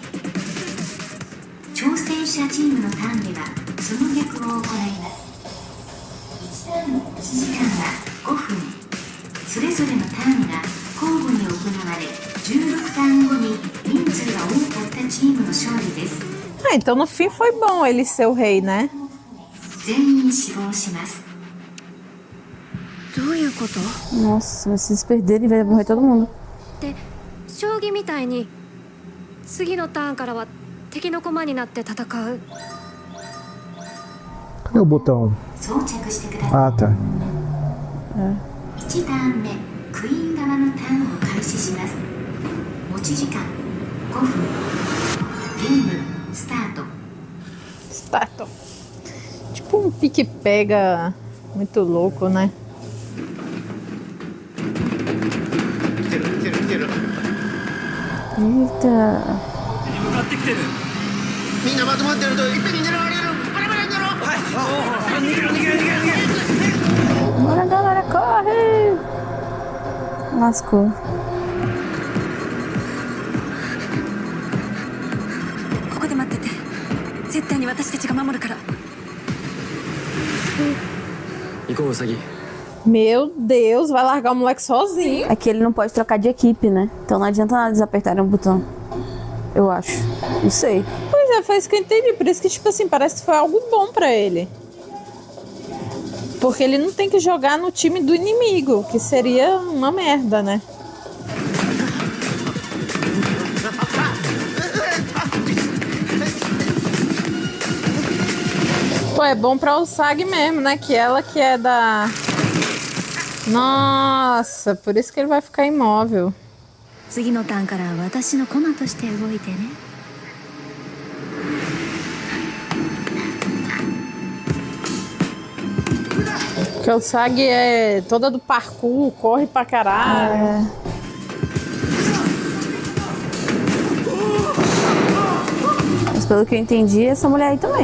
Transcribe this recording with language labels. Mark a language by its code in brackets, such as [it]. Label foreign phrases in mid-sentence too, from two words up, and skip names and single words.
[ja] 挑戦者チームのターンではその逆を行います。1ターンの持ち時間は5分。それぞれのターンが交互に行われ、16ターン後に人数が多かったチームの勝利です。 [pt] Ah, então no fim foi bom ele ser o rei, né? [ja] 全員死亡します。どういうこと？ [pt] Nossa, se eles perderem, vai morrer todo mundo. [ja] で、将棋みたいに次のターンからは敵の駒になって戦う。 [pt] Cadê o botão? [ja] 装着してください。 [pt] Ah, tá. [ja] 1ターン目、クイーン側のターンを開始します。持ち時間5分。ゲームスタート。 Start. [pt] Tipo um pique-pega muito louco, né? [ja] 来てる来てる来てる。 [pt] Eita. [ja] 向かってきてる。みんなまとまってるといっぺんに狙われる。バラバラになろう。はい。逃げろ逃げろ逃げろ逃げろ。 [pt] Bora, galera, corre! Lascou. [ja] ここで待ってて。絶対に私たちが守るから。行こうウサギ。 [pt] Meu Deus, vai largar o moleque sozinho. É que ele não pode trocar de equipe, né? Então não adianta nada eles apertarem um botão. Eu acho. Não sei. Pois é, foi isso que eu entendi. Por isso que, tipo assim, parece que foi algo bom pra ele. Porque ele não tem que jogar no time do inimigo, que seria uma merda, né? Pô, é bom pra Usagi mesmo, né? Que ela que é da... Nossa, por isso que ele vai ficar imóvel. [ja] 次のターンから私の駒として動いてね。 [pt] Porque o Usagi é toda do parkour, corre pra caralho. Mas pelo que eu entendi, essa mulher aí também.